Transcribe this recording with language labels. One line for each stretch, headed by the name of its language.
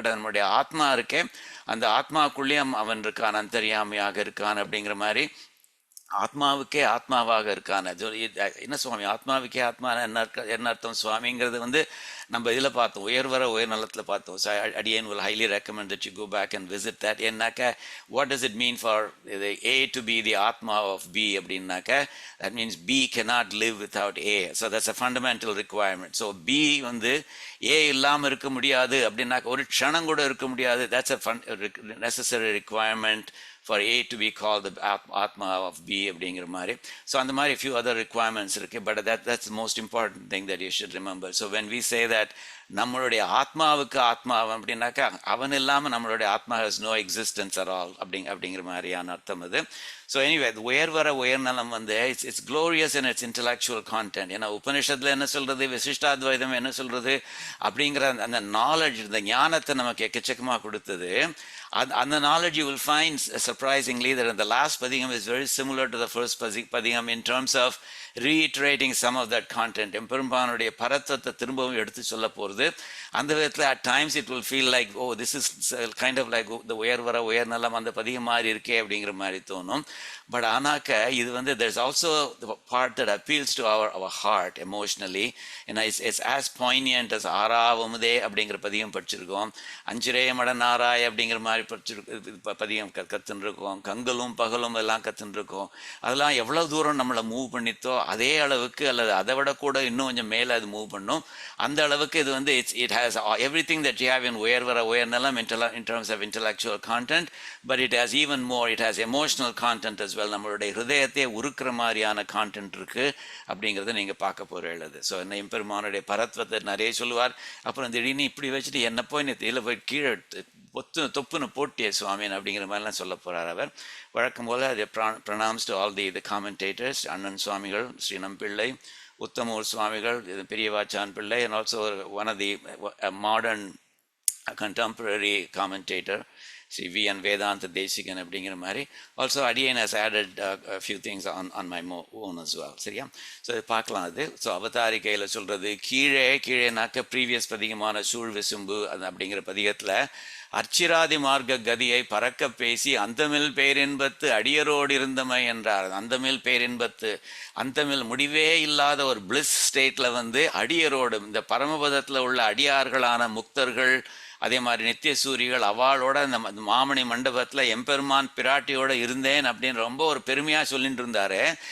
Tamil: But நம்மளுடைய ஆத்மா இருக்கே, அந்த ஆத்மாக்குள்ளேயும் அவன் இருக்கான், அந்தர்யாமியாக இருக்கான் அப்படிங்கிற மாதிரி. ஆத்மாவுக்கே ஆத்மாவாக இருக்கான என்ன சுவாமி, ஆத்மாவுக்கே ஆத்மா என்ன அர்த்தம் சுவாமிங்கிறது வந்து நம்ம இதில் பார்த்தோம், உயர் நலத்தில் பார்த்தோம்.
English: So அடியன் will highly recommend that you go back and visit that. ஏன்னாக்க what does it mean for the A to be the Atma of B அப்படின்னாக்க that means B cannot live without A. So that's a fundamental requirement.
Tamil: So B வந்து A இல்லாமல் இருக்க முடியாது அப்படின்னாக்க ஒரு க்ஷணம் கூட இருக்க முடியாது.
English: That's a necessary requirement for A to be called the Atma of B அப்படிங்கிற மாதிரி.
Tamil: ஸோ அந்த மாதிரி
English: few other requirements
Tamil: இருக்கு.
English: But that's the most important thing that you should remember. So when we say that
Tamil: நம்மளுடைய ஆத்மாவுக்கு ஆத்மா அப்படின்னாக்கா அவன் இல்லாமல் நம்மளுடைய ஆத்மா
English: has no existence at all
Tamil: அப்படிங்கிற மாதிரியான அர்த்தம் அது.
English: So anyway உயர்நலம் வந்து it's glorious in its intellectual content.
Tamil: ஏன்னா உபனிஷத்தில் என்ன சொல்கிறது, விசிஷ்டாத்வைதம் என்ன சொல்கிறது அப்படிங்கிற அந்த நாலேஜ், இந்த ஞானத்தை நமக்கு எக்கச்சக்கமாக கொடுத்தது.
English: அந்த knowledge you will find surprisingly that in the last padiyam is very similar to the first padiyam in terms of reiterating some of that content.
Tamil: எம்பெருமானுடைய பரத்வத்தை திரும்பவும் எடுத்து சொல்ல போகிறது. அந்த விதத்தில்
English: at times it will feel like oh this is kind of like the Uyarnalam
Tamil: அந்த பதிகம் மாதிரி இருக்கே அப்படிங்கிற மாதிரி தோணும். பட் ஆனாக்க இது வந்து
English: there's also the part that appeals to our heart emotionally.
Tamil: ஏன்னா
English: it's as poignant as
Tamil: ஆறாவமுதே அப்படிங்கிற பதிகம் படிச்சிருக்கோம், அஞ்சிரே மடநாராய் அப்படிங்கிற மாதிரி பதிகம் கத்துன்னு இருக்கோம், கங்கலும் பகலும் எல்லாம் கத்துன்னு இருக்கோம். அதெல்லாம் எவ்வளவு தூரம் நம்மளை மூவ் பண்ணித்தோ அதே அளவுக்கு அல்லது அதை விட கூட இன்னும் கொஞ்சம் மேலே அது மூவ் பண்ணும். அந்த அளவுக்கு இது வந்து
English: it has everything that you have in Uyarnalam in terms of intellectual content, but it has even more, it has emotional content as well.
Tamil: நம்மளுடைய ஹிருதயத்தை உருக்குற மாதிரியான கான்டென்ட் இருக்கு அப்படிங்கிறத நீங்க பார்க்க போறது. ஸோ என்ன எம்பெருமானுடைய பரத்வத்தை நிறைய சொல்லுவார். அப்புறம் திடீர்னு இப்படி வச்சுட்டு என்ன போய் இதில் போய் கீழே தொப்புன்னு போட்டிய சுவாமின் அப்படிங்கிற மாதிரிலாம் சொல்ல போகிறார் அவர். வழக்கம் போல் அது
English: pronounced to all the commentators, Annan Swamigal, ஸ்ரீனம் Pillai, Uthamur Swamigal, Periyavachan Pillai, and also one of the modern contemporary commentator, Sri V.N.
Tamil: Vedanta Desikan அப்படிங்கிற மாதிரி.
English: Also அடியன் has added a few things on my own as well.
Tamil: சரியா? ஸோ இது பார்க்கலாம். அது ஸோ அவதாரிக்கையில் சொல்கிறது கீழேனாக்க ப்ரீவியஸ் பதிகமான சூழ் விசும்பு அது அப்படிங்கிற பதிகத்தில் அர்ச்சிராதி மார்க்க கதியை பறக்க பேசி அந்தமில் பேரின்பத்து அடியரோடு இருந்தமை என்றார். அந்தமில் பேரின்பத்து, அந்தமில் முடிவே இல்லாத ஒரு பிளிஸ் ஸ்டேட்டில் வந்து அடியரோடு இந்த பரமபதத்தில் உள்ள அடியார்களான முக்தர்கள், அதே மாதிரி நித்திய சூரிகள் அவளோட இந்த மாமணி மண்டபத்தில் எம்பெருமான் பிராட்டியோடு இருந்தேன் அப்படின்னு ரொம்ப ஒரு பெருமையாக சொல்லிட்டு இருந்தாரு.